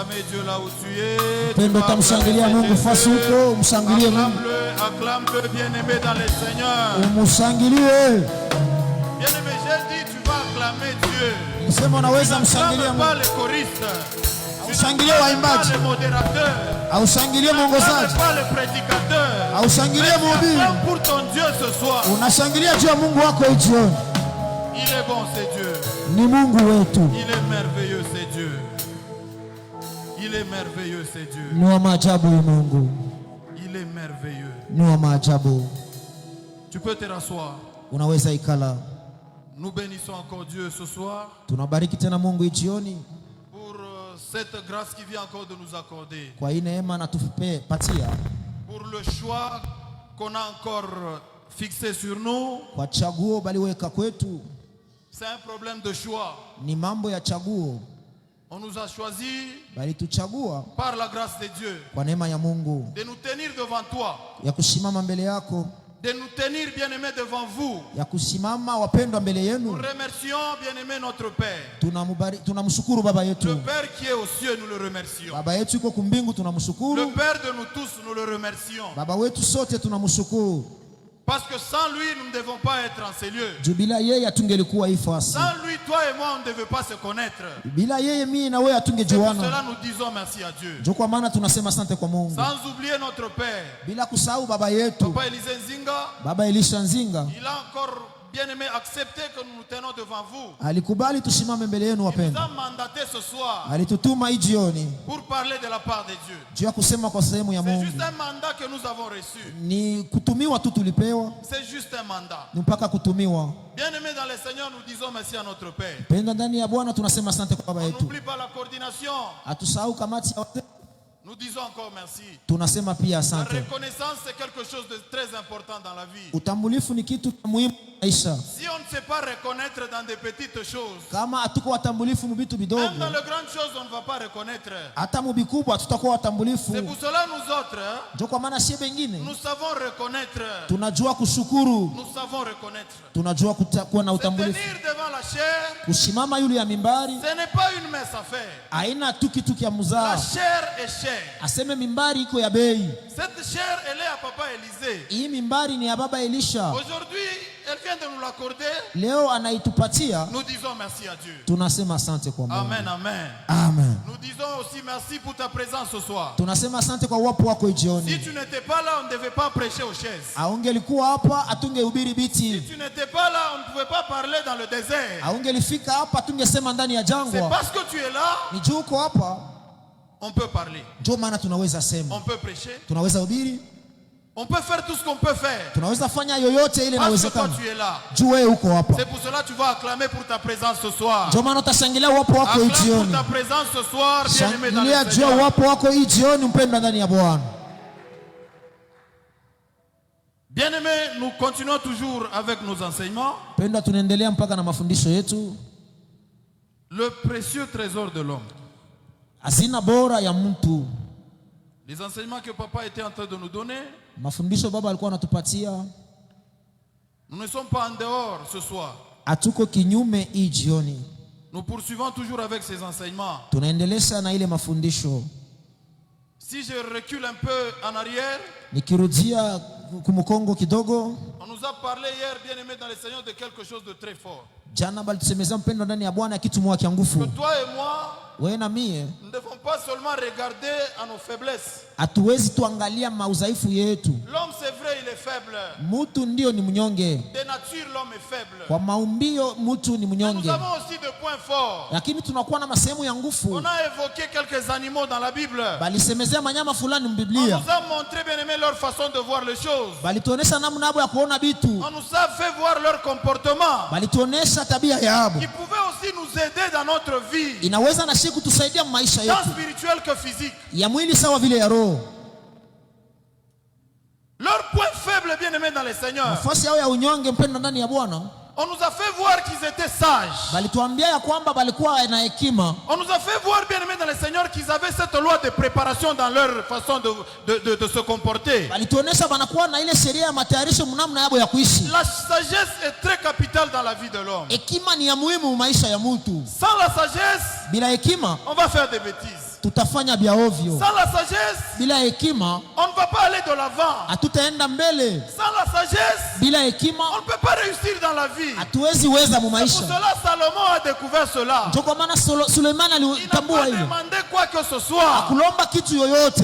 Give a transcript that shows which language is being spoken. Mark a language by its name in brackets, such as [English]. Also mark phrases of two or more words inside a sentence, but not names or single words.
[French] Dieu là où tu es. [Swahili] Pendo tamshangilia Mungu fasi huko, mshangilie Mungu. [French] Acclame-le, bien-aimé dans le Seigneur. [Swahili] Umshangilie. [French] Bien-aimé, j'ai dit tu vas acclamer Dieu. [Swahili] Msema unaweza mshangilia Mungu. [French] Pas les choristes. [Swahili] Ushangilie waimbaji. [French] Pas les modérateurs. [Swahili] Aushangilie mwongozaji. [French] Pas les prédicateurs. [Swahili] Aushangilie mhubiri. [French] Acclame pour ton Dieu ce soir. [Swahili] Unashangilia juu ya Mungu wako jioni. [French] Il est bon, c'est Dieu. [Swahili] Ni Mungu wetu. [French] Il est merveilleux, c'est Dieu. Il est merveilleux, c'est Dieu. [Swahili] Ni wa maajabu Mungu. [French] Il est merveilleux. [Swahili] Ni wa maajabu. [French] Tu peux te rasseoir. [Swahili] Unaweza ikala. [French] Nous bénissons encore Dieu ce soir. [Swahili] Tunabariki tena Mungu jioni. [French] Pour cette grâce qui vient encore de nous accorder. [Swahili] Kwa hii neema anatupatia. [French] Pour le choix qu'on a encore fixé sur nous. [Swahili] Kwa chaguo baliweka kwetu. [French] C'est un problème de choix. [Swahili] Ni mambo ya chaguo. [French] On nous a choisi [Swahili] balituchagua [French] par la grâce de Dieu. [Swahili] Kwa neema ya Mungu. [French] De nous tenir devant toi. [Swahili] Ya kusimama mbele yako. [French] De nous tenir bien-aimés devant vous. [Swahili] Ya kusimama wapendwa mbele yenu. [French] Nous remercions bien-aimé notre Père. [Swahili] Tunamshukuru baba yetu. [French] Le Père qui est aux cieux, nous le remercions. [Swahili] Baba yetu yuko kumbingu tunamshukuru. [French] Le Père de nous tous, nous le remercions. [Swahili] Baba wetu sote tunamshukuru. [French] Parce que sans lui, nous ne devons pas être en ces lieux. [Swahili] Bila yeye atungelikuwa ifasi. [French] Sans lui, toi et moi, on ne devait pas se connaître. [Swahili] Bila yeye mimi na wewe atungejuana. [French] C'est pour cela nous disons merci à Dieu. [Swahili] Ndio kwa maana tunasema asante kwa Mungu. [French] Sans oublier notre Père. [Swahili] Bila kusahau baba yetu. [French] Papa Elisha Nzinga. [Swahili] Baba Elisha Nzinga. [French] Il a encore bien-aimé accepté que nous nous tenons devant vous. [Swahili] Alikubali tusimame mbele yenu wapendwa. [French] Il nous a mandaté ce soir. [Swahili] Alitutuma hii jioni. [French] Pour parler de la part de Dieu. [Swahili] Juu ya kusema kwa sehemu ya Mungu. [French] C'est juste un mandat que nous avons reçu. [Swahili] Ni kutumiwa tu tulipewa. [French] C'est juste un mandat. [Swahili] Ni mpaka kutumiwa. [French] Bien-aimés dans le Seigneur, nous disons merci à notre Père. [Swahili] Penda ndani ya Bwana tunasema asante kwa baba yetu. [French] On n'oublie pas la coordination. [Swahili] Atusahau kamati ya wazee. [French] Nous disons encore merci. [Swahili] Tunasema pia asante. [French] La reconnaissance c'est quelque chose de très important dans la vie. [Swahili] Utambulifu ni kitu muhimu maisha. [French] Si on ne sait pas reconnaître dans des petites choses, [Swahili] kama hatuko watambulifu mu vitu vidogo, [French] même dans les grandes choses on ne va pas reconnaître. [Swahili] Hata mu bikubwa tutakuwa watambulifu. [French] C'est pour cela nous autres, [Swahili] ndio kwa maana sie wengine [French] nous savons reconnaître. [Swahili] Tunajua kushukuru. [French] Nous savons reconnaître. [Swahili] Tunajua kuwa na utambulifu. [French] Se tenir devant la chair. [Swahili] Kusimama yule ya mimbari. [French] Ce n'est pas une mince affaire. [Swahili] Haina tu kitu kia muzaa. [French] La chair est chère. [Swahili] Aseme mimbari iko ya bei. [French] Cette chair elle est à papa Élisée. [Swahili] Hii mimbari ni ya baba Elisha. [French] Aujourd'hui, elle vient de nous l'accorder. [Swahili] Leo anaitupatia. [French] Nous disons merci à Dieu. [Swahili] Tunasema asante kwa Mungu. [French] Amen, amen. [Swahili] Amen. [French] Nous disons aussi merci pour ta présence ce soir. [Swahili] Tunasema asante kwa uwepo wako jioni. [French] Si tu n'étais pas là, on ne devait pas prêcher aux chaises. [Swahili] Aungelikuwa hapa atungehubiri biti. [French] Si tu n'étais pas là, on ne pouvait pas parler dans le désert. [Swahili] Aungelifika hapa atungesema ndani ya jangwa. [French] C'est parce que tu es là. [Swahili] Ni juu uko hapa. [French] On peut parler. [Swahili] Ndio maana tunaweza sema. [French] On peut prêcher. [Swahili] Tunaweza hubiri. [French] On peut faire tout ce qu'on peut faire. [Swahili] Tunaweza fanya yoyote ile inawezekana. [French] Parce que toi tu es là. [Swahili] Juu wewe uko hapa. [French] C'est pour cela que tu vas acclamer pour ta présence ce soir. [Swahili] Ndio maana utashangilia uwepo wako hii jioni. [French] Acclame pour ta présence ce soir, bien-aimé dans le Seigneur. [Swahili] Shangilia uwepo wako hii jioni mpendwa ndani ya Bwana. [French] Bien-aimés, nous continuons toujours avec nos enseignements. [Swahili] Penda tunaendelea mpaka na mafundisho yetu. [French] Le précieux trésor de l'homme. [Swahili] Hazina bora ya mtu. [French] Les enseignements que papa était en train de nous donner. [Swahili] Mafundisho baba alikuwa anatupatia. [French] Nous ne sommes pas en dehors ce soir. [Swahili] Hatuko kinyume hii jioni. [French] Nous poursuivons toujours avec ces enseignements. [Swahili] Tunaendelea na ile mafundisho. [French] Si je recule un peu en arrière, [Swahili] nikirudia kumukongo kidogo, [French] on nous a parlé hier, bien-aimé dans le Seigneur, de quelque chose de très fort. [Swahili] Jana balitusemeza mpendo ndani ya Bwana kitu moja kia nguvu. [French] Que toi et moi, [Swahili] wewe na mie, [French] nous ne devons pas seulement regarder à nos faiblesses. [Swahili] Hatuwezi tuangalia maudhaifu yetu. [French] L'homme c'est vrai, il est faible. [Swahili] Mtu ndio ni mnyonge. [French] De nature l'homme est faible. [Swahili] Kwa maumbio mtu ni mnyonge. [French] Nous avons aussi des points forts. [Swahili] Lakini tunakuwa na masehemu ya nguvu. [French] On a évoqué quelques animaux dans la Bible. [Swahili] Balisemezea manyama fulani mbiblia. [French] On nous a montré, bien-aimé, leur façon de voir les choses. [Swahili] Balituonesha namna yao ya kuona vitu. [French] On nous a fait voir leur comportement. [Swahili] Balituonesha tabia yao. [French] Qui pouvait aussi nous aider dans notre vie. [Swahili] Inaweza na sisi kutusaidia maisha yetu. [French] Tant spirituel que physique. [Swahili] Ya mwili sawa vile ya roho. [French] Leur point faible, bien-aimé dans le Seigneur. [Swahili] Nafasi yao ya unyonge mpendo ndani ya Bwana. [French] On nous a fait voir qu'ils étaient sages. [Swahili] Balituambia ya kwamba balikuwa na hekima. [French] On nous a fait voir, bien-aimé dans le Seigneur, qu'ils avaient cette loi de préparation dans leur façon de se comporter. [Swahili] Balituonesha banakuwa na ile sheria ya matayarisho mnamna yao ya kuishi. [French] La sagesse est très capitale dans la vie de l'homme. [Swahili] Hekima ni ya muhimu maisha ya mtu. [French] Sans la sagesse, [Swahili] bila hekima, [French] on va faire des bêtises. [Swahili] tutafanya vya ovyo. [French] Sans la sagesse, [Swahili] Bila hekima [French] on ne va pas aller de l'avant. [Swahili] hatutaenda mbele. [French] Sans la sagesse, [Swahili] Bila [French] on [Swahili] hekima [French] ne peut pas réussir dans la vie. [Swahili] hatuwezi weza mu [French] Pour [Swahili] maisha. [French] cela, Salomon a découvert cela. [Swahili] Ndio kwa maana Suleimani [French] Il n'a [Swahili] alitambua [French] pas [Swahili] hilo, [French] demandé quoi que ce soit. [Swahili] kulomba kitu yoyote.